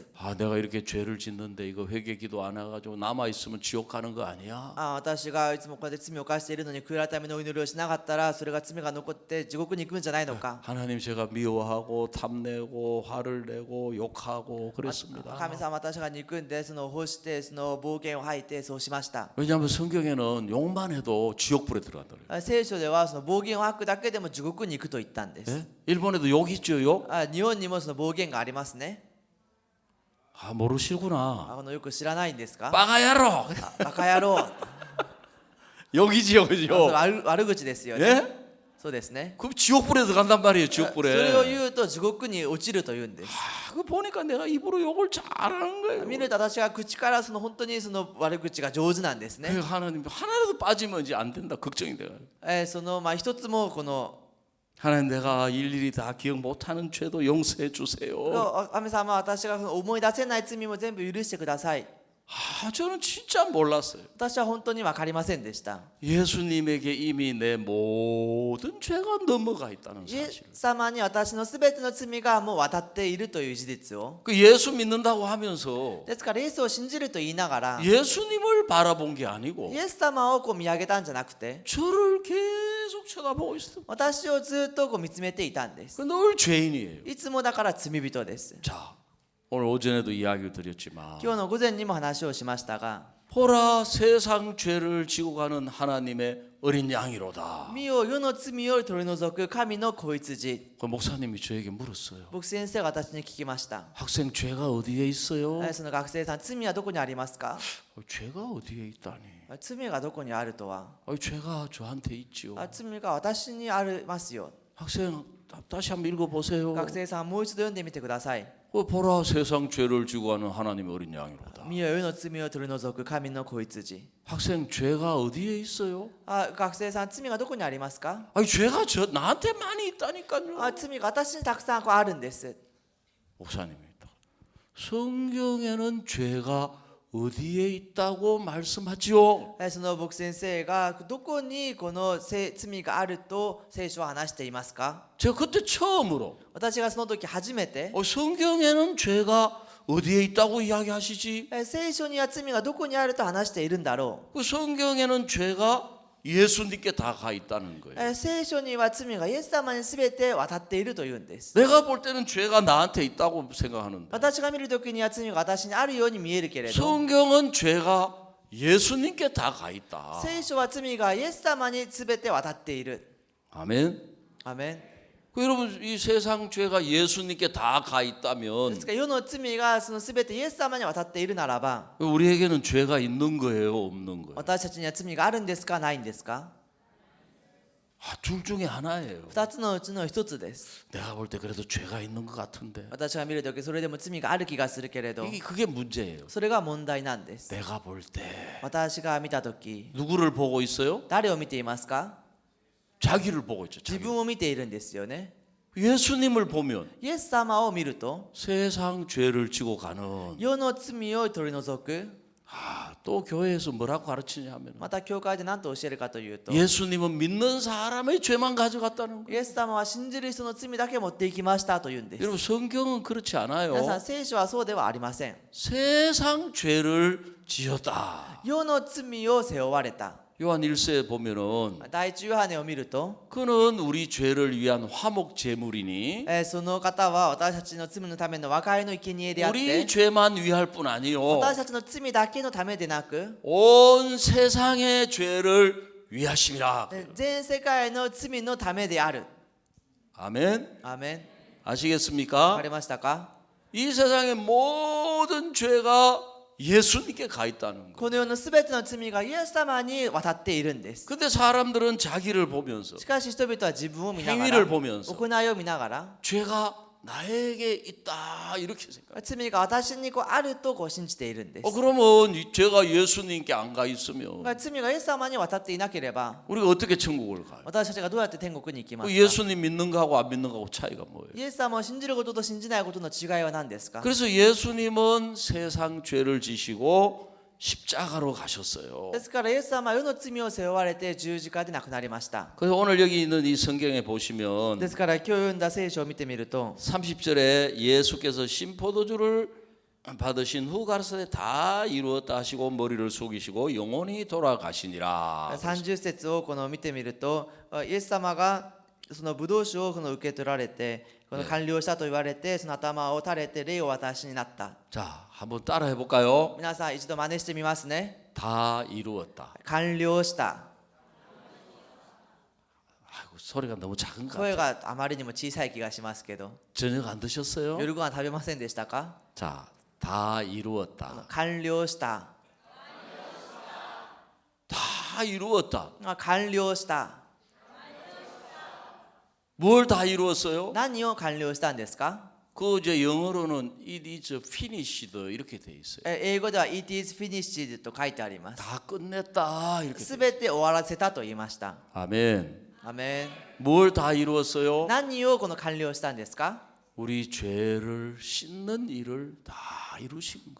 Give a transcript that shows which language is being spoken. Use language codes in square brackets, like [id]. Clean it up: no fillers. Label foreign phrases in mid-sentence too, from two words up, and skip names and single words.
[ko] 아 내가 이렇게 죄를 짓는데 이거 회개기도 안 해가지고 남아 있으면 지옥 가는 거 아니야? [ja] 私がいつもこうやって罪を犯しているのに悔い改めのお祈りをしなかったら、それが罪が残って地獄に行くんじゃないのか。 [ko] 하나님 제가 미워하고 탐내고 화를 내고 욕하고 그랬습니다. [ja] 神様、私が憎んでその欲してその暴言を吐いてそうしました。 [ko] 왜냐하면 성경에는 욕만 해도 지옥불에 들어간다. [ja] 聖書ではその暴言を吐くだけでも地獄に行くと言ったんです。 [ko] 예? 일본에도 욕 있죠, 욕? [ja] 日本にもその暴言がありますね。 [ko] 아 모르시구나. [ja] よく知らないんですか？ [ko] 빠가야로 [ja] バカ野郎。 [ko] 욕이지요, [ja] それ [ko] 그죠? [ja] 悪口ですよね。 [ko] 예? [ja] そうですね。 [ko] 그럼 지옥불에 들어간단 말이에요, [ja] それを [ko] 지옥불에. [ja] 言うと地獄に落ちると言うんです。 [ko] 아, 그 보니까 내가 입으로 욕을 잘하는 거예요. [ja] 見ると私が口からその本当にその悪口が上手なんですね。 [ko] 그 하나님 하나라도 빠지면 이제 안 된다 걱정이 돼요. [ja] その一つもこの [ko] 하나님 내가 일일이 다 기억 못하는 죄도 용서해 주세요. [ja] 神様、私が思い出せない罪も全部許してください。 [ko] 아, 저는 진짜 몰랐어요. [ja] 私は本当に分かりませんでした。 [ko] 예수님에게 이미 내 모든 죄가 넘어가 있다는 [ja] イエ [ko] 사실. [ja] ス様に私のすべての罪がもう渡っているという事実を。 [ko] 그 예수 믿는다고 하면서 [ja] ですからイエスを信じると言いながら、 [ko] 예수님을 바라본 게 아니고 [ja] イエス様を見上げたんじゃなくて、 [ko] 저를 계속 쳐다보고 있어. [ja] 私をずっと見つめていたんです。 [ko] 그 늘 죄인이에요. [ja] いつもだから罪人です。 [ko] 자, 오늘 오전에도 이야기를 드렸지만 [ja] 今日の午前にも話をしましたが、 [ko] 보라 세상 죄를 지고 가는 하나님의 어린 양이로다. [ja] 見よ世の罪を取り除く神の子羊。 [ko] 그 목사님이 저에게 물었어요. [ja] 牧師先生が私に聞きました。 [ko] 학생 죄가 어디에 있어요? [ja] その学生さん、罪はどこにありますか？ [ko] 죄가 어디에 있다니? [ja] 罪がどこにあるとは、 [ko] 죄가 저한테 있지요. [ja] 罪が私にありますよ。 [ko] 학생 다시 한번 읽어보세요. [ja] 学生さん、もう一度読んでみてください。 [ko] 보라 세상 죄를 지고 가는 하나님의 어린 양이로다. [ja] 見よ世の罪を取り除く神の子羊。 [ko] 학생 죄가 어디에 있어요? [ja] 学生さん、罪がどこにありますか？ [ko] 죄가 나한테 많이 있다니까요. [ja] 罪が私にたくさんあるんです。 [ko] 목사님입니다. 성경에는 죄가 어디에 있다고 말씀하지요? [ja] その牧師先生がどこにこの罪があると聖書は話していますか？ [ko] 제가 그때 처음으로 [ja] 私がその時初めて、 [ko] 성경에는 죄가 어디에 있다고 이야기하시지? [ja] 聖書には罪がどこにあると話しているんだろ [ko] 그 성경에는 죄가 예수님께 다 가 있다는 거예요. [ja] 聖書には罪がイエス様に全て渡っているというんです。 [ko] 내가 볼 때는 죄가 나한테 있다고 생각하는데 [ja] 私が見るときには罪が私にあるように見えるけれど、 [ko] 성경은 죄가 예수님께 다 가 있다. [ja] 聖書は罪がイエス様に全て渡っている。 [ko] 아멘. [ja] アメン。 [ko] 여러분 이 세상 죄가 예수님께 다 가 [ja] で [ko] 있다면 [ja] すから世の罪がその全てイエス様に渡っているならば、 [ko] 우리에게는 죄가 있는 거예요, 없는 거예요? [ja] 私たちには罪があるんですか、ないんですか？ [ko] 둘 중에 하나예요. [ja] 二つのうちの一つです。 [ko] 내가 볼 때 그래도 죄가 있는 것 같은데 [ja] 私が見るときそれでも罪がある気がするけれど、 [ko] 그게 문제예요. [ja] それが問題なんです。 [ko] 내가 볼 때 [ja] 私が見たとき、 [ko] 누구를 보고 있어요? [ja] 誰を見ていますか？ [ko] 자기를 보고 있죠. [ja] 自 [ko] 자기. [ja] 分を見ているんですよね。 [ko] 예수님을 보면 [ja] イエス様を見ると、 [ko] 세상 죄를 지고 가는 [ja] 世の罪を取り除く。 [ko] 또 교회에서 뭐라고 가르치냐면 [ja] また教会で何と教えるかというと、 [ko] 예수님은 믿는 사람의 죄만 가져갔다는 [ja] イ [ko] 거예요. [ja] エス様は信じる人の罪だけ持っていきましたというんです。 [ko] 여러분 성경은 그렇지 [ja] 皆さ [ko] 않아요. [ja] ん、聖書はそうではありません。 [ko] 세상 죄를 지었다. [ja] 世の罪を背負われた。 [ko] 요한 1세에 보면은 [ja] 第一ヨハネを見ると、 [ko] 그는 우리 죄를 위한 화목 제물이니 [ja] その方は私たちの罪のための和解の生贄であっ [ko] 우리 [ja] て、 [ko] 죄만 위할 뿐 아니요 [ja] 私たちの罪だけのためでなく、 [ko] 온 세상의 죄를 위하심이라. [ja] 全世界の罪のためである。 [ko] 아멘. [ja] アーメン。 わか [ko] 아시겠습니까? [ja] りましたか？ [ko] 이 세상의 모든 죄가 예수님께 가 있다는 거. [ja] この世のすべての罪がイエス様に渡っているんです。 [ko] 근데 사람들은 자기를 보면서 [ja] しかし人々は自分を見なが [ko] 행위를 [ja] ら、 [ko] 보면서 [ja] 行いを見ながら、 [ko] 죄가 나에게 있다 이렇게 생각. [ja] 罪が私にあると信じているんです。 [ko] 그러면 이 죄가 예수님께 안 가 있으면 [ja] 罪がイエス様に渡っていなければ、 [ko] 우리가 어떻게 천국을 가요? [ja] 私たちがどうやって天国に行きますか？ [ko] 예수님 믿는 거하고 안 믿는 거하고 차이가 뭐예요? [ja] イエス様を信じることと信じないことの違いは何ですか？ [ko] 그래서 예수님은 세상 죄를 지시고 십자가로 가셨어요. [ja] ですからイエス様は世の罪を背負われて十字架で亡くなりました。 [ko] 그래서 오늘 여기 있는 이 성경에 보시면 [ja] ですから今日読んだ聖書を見てみると、 [ko] 30절에 예수께서 신포도주를 받으신 후 가라사대 다 이루었다 하시고 머리를 숙이시고 영원히 돌아가시니라. [ja] 30 節をこの見てみると、イエス様がそのブドウ酒をこの受け取られて、この完了したと言われて、その頭を垂れて霊を私になった。 [ko] 자, 한번 따라 해볼까요? [ja] 皆さん一度真似してみますね。 [ko] 다 이루었다. [ja] 完了した。 [ko] 아이고, 소리가 너무 작은 것 [ja] 声 [ko] 같아요. [ja] があまりにも小さい気がしますけど、 [ko] 저녁 안 드셨어요? [ja] 夜ご飯食べませんでしたか？ [ko] 자, 다 이루었다. [ja] 完了した。 [ko] 다 이루었다. [ja] 完了した。 [ko] 뭘 다 이루었어요? [ja] 何を完了したんですか？ [ko] 그 이제 영어로는 [en] it is finished [ko] 이렇게 돼 있어요. [ja] 英語では [en] It is finished [ja] と書いてあります。 [ko] 다 끝냈다 이렇게. [ja] すべて終わらせたと言いました。 [ko] 아멘. [ja] アメン。 [ko] 뭘 다 이루었어요? [ja] 何をこの完了したんですか？ [ko] 우리 죄를 씻는 일을 다 이루신 거예요.